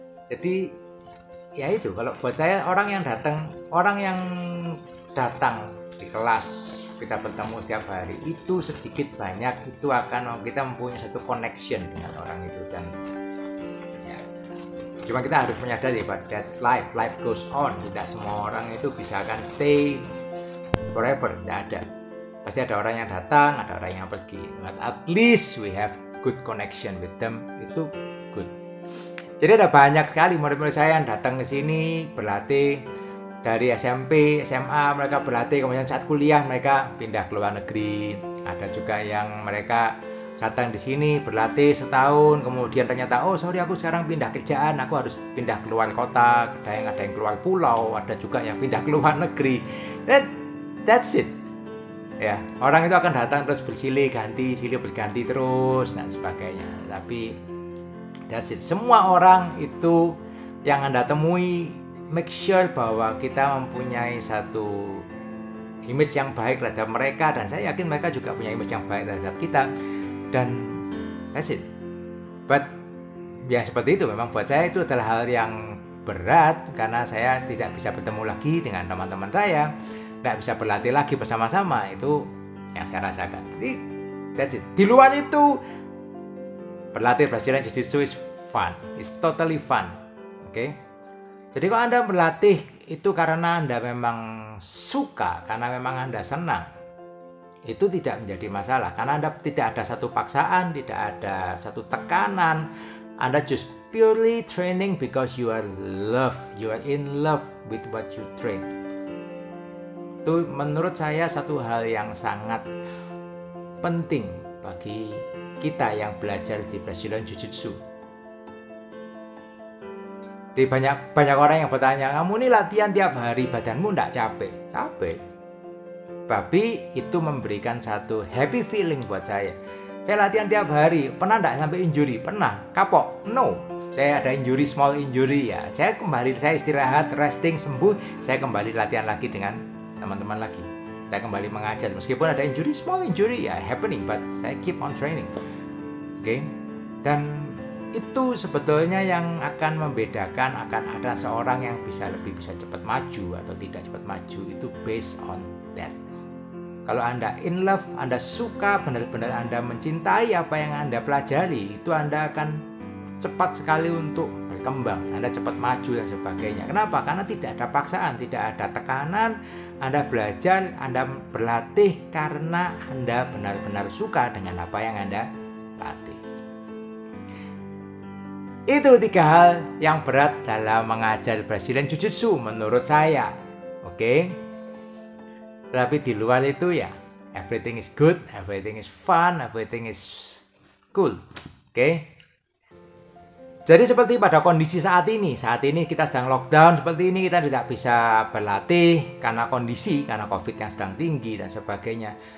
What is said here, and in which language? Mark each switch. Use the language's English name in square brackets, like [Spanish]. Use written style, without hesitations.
[Indonesian] Jadi ya itu, kalau buat saya orang yang datang di kelas kita bertemu setiap hari itu sedikit banyak itu akan kita mempunyai satu connection dengan orang itu. Dan ya, cuma kita harus menyadari bahwa [English] that's life goes on. [Indonesian] Tidak semua orang itu bisa akan [English] stay forever, [Indonesian] tidak ada. Pasti ada orang yang datang, ada orang yang pergi. [English] But at least we have good connection with them, [Indonesian] itu [English] good. [Indonesian] Jadi ada banyak sekali murid-murid saya yang datang ke sini berlatih. Dari SMP, SMA mereka berlatih, kemudian saat kuliah mereka pindah ke luar negeri. Ada juga yang mereka datang di sini berlatih setahun, kemudian ternyata [English] sorry [Indonesian] aku sekarang pindah kerjaan, aku harus pindah ke luar kota. Ada yang keluar pulau, ada juga yang pindah ke luar negeri. [English] That's it. [Indonesian] Ya, orang itu akan datang terus silih berganti terus dan sebagainya. Tapi [English] that's it. [Indonesian] Semua orang itu yang Anda temui [English] make sure [Indonesian] bahwa kita mempunyai satu image yang baik terhadap mereka, dan saya yakin mereka juga punya image yang baik terhadap kita, dan [English] that's it. [Indonesian] But ya seperti itu, memang buat saya itu adalah hal yang berat karena saya tidak bisa bertemu lagi dengan teman-teman saya, tidak bisa berlatih lagi bersama-sama. Itu yang saya rasakan. Jadi [English] that's it. [Indonesian] Di luar itu berlatih [English] Brazilian Jiu-Jitsu is fun, it's totally fun. [Indonesian] Oke? Jadi kalau Anda berlatih itu karena Anda memang suka, karena memang Anda senang, itu tidak menjadi masalah. Karena Anda tidak ada satu paksaan, tidak ada satu tekanan. Anda [English] just purely training because you are in love with what you train. [Indonesian] Itu menurut saya satu hal yang sangat penting bagi kita yang belajar di Brazilian Jiu-Jitsu. Di banyak orang yang bertanya, kamu ini latihan tiap hari, badanmu enggak capek? Capek. Tapi itu memberikan satu [English] happy feeling [Indonesian] buat saya. Saya latihan tiap hari, pernah enggak sampai injury? Pernah. Kapok? [English] No. [Indonesian] Saya ada injury, [English] small injury [Indonesian] ya. Saya istirahat, [English] resting, [Indonesian] sembuh, saya kembali latihan lagi dengan teman-teman lagi. Saya kembali mengajar. Meskipun ada injury, [English] small injury [Indonesian] ya, [English] happening, but [Indonesian] saya [English] keep on training. [Indonesian] Oke? Dan itu sebetulnya yang akan membedakan, akan ada seorang yang bisa cepat maju atau tidak cepat maju, itu [English] based on that. [Indonesian] Kalau Anda [English] in love, [Indonesian] Anda suka, benar-benar Anda mencintai apa yang Anda pelajari, itu Anda akan cepat sekali untuk berkembang, Anda cepat maju dan sebagainya. Kenapa? Karena tidak ada paksaan, tidak ada tekanan. Anda belajar, Anda berlatih karena Anda benar-benar suka dengan apa yang Anda latih. Itu 3 hal yang berat dalam mengajar Brazilian Jiu-Jitsu menurut saya. Oke? Tapi di luar itu ya, [English] everything is good, everything is fun, everything is cool. [Indonesian] Oke? Jadi seperti pada kondisi saat ini kita sedang lockdown seperti ini, kita tidak bisa berlatih karena kondisi, karena COVID yang sedang tinggi dan sebagainya.